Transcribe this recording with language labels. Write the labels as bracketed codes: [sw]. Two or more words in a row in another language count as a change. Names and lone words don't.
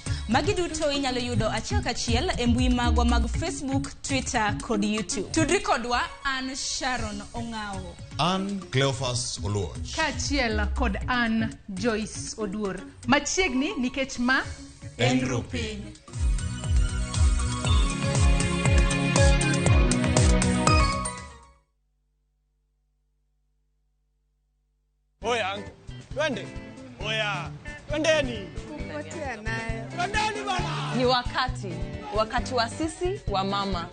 [luo] Magi duto inyalo yudo achiel kachiel e mbui magwa mag Facebook, Twitter kod YouTube. Tudri kodwa an Sharon Ong'ao. An Cleophas Oluoch. Kachiel kod an Joyce Oduor. Machiegni nikech ma en rupiny. [sw] Oya, twende. Oya, twendeni. Kupotea nayo. Twendeni bwana. Ni wakati wa sisi wa mama.